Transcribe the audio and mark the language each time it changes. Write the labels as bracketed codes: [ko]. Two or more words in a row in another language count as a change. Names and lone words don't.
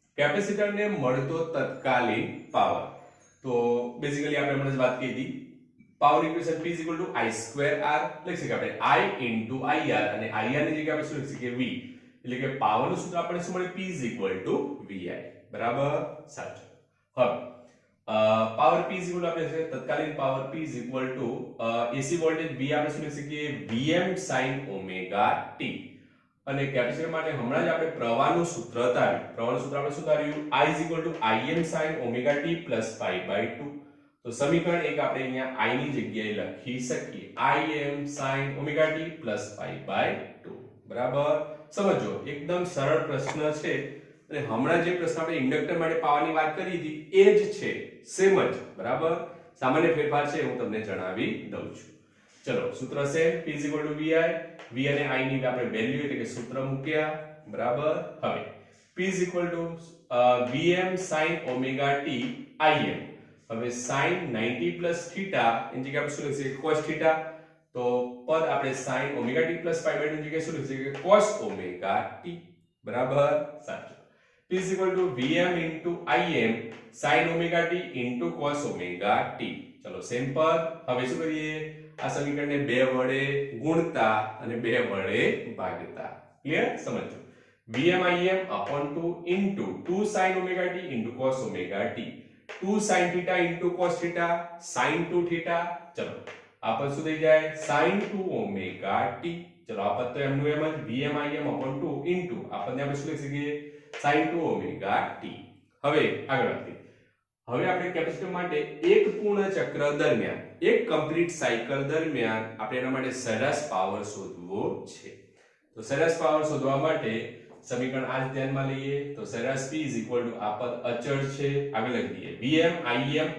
[gu] કેપેસિટરને મળતો તત્કાલીન પાવર તો બેઝિકલી આપણે હમણાં જ વાત કરી હતી પાવર ઇક્વેશન p i2r લખી શકીએ આપણે i ir અને ir ની જગ્યાએ આપણે શું લખી શકીએ v એટલે કે પાવર નું સૂત્ર આપણે શું મળે p vi બરાબર સાચું હવે પાવર p આપણે તત્કાલીન પાવર p AC વોલ્ટેજ v આપણે શું લખી શકીએ vm sin omega t અને કેપેસિટર માટે હમણાં જ આપણે પ્રવાહનું સૂત્ર તાર્યું પ્રવાહનું સૂત્ર આપણે શું તાર્યું I im sin omega t pi/2 તો સમીકરણ 1 આપણે અહીંયા i ની જગ્યાએ લખી શકીએ I im sin omega t pi/2 બરાબર સમજો એકદમ સરળ પ્રશ્ન છે અને હમણાં જે પ્રશ્ન આપણે ઇન્ડક્ટર માટે પાવરની વાત કરી હતી એ જ છે સેમ જ બરાબર સામાન્ય ફેરફાર છે હું તમને જણાવી દઉં છું ચલો સૂત્ર છે p vi v અને i ની આપણે વેલ્યુ એટલે કે સૂત્ર મૂક્યા બરાબર હવે p vm sin omega t im હવે sin 90 θ એની જગ્યાએ આપણે શું લખીએ cos θ તો પદ આપણે sin omega t pi/2 ની જગ્યાએ શું લખીએ cos omega t બરાબર સાચું p vm im sin omega t cos omega t ચલો સેમ પદ હવે શું કરીએ આ સમીકરણને 2 વડે ગુણતા અને 2 વડે ભાગતા ક્લિયર સમજો vm im/2 into 2 sin omega t cos omega t 2 sin θ cos θ sin 2 θ ચલો આ પદ શું થઈ જાય sin 2 omega t ચલો આ પદ તો એમનું એમ જ vm im/2 into આ પદને આપણે શું લખી શકીએ sin 2 omega t હવે આગળ વધીએ હવે આપણે કેપેસિટર માટે એક પૂર્ણ ચક્ર દરમિયાન એક કમ્પ્લીટ સાયકલ દરમિયાન આપણે એના માટે સરેરાશ પાવર શોધવો છે તો સરેરાશ પાવર શોધવા માટે સમીકરણ આ ધ્યાનમાં લઈએ તો સરેરાશ p આ પદ અચળ છે આગળ લખી દઈએ vm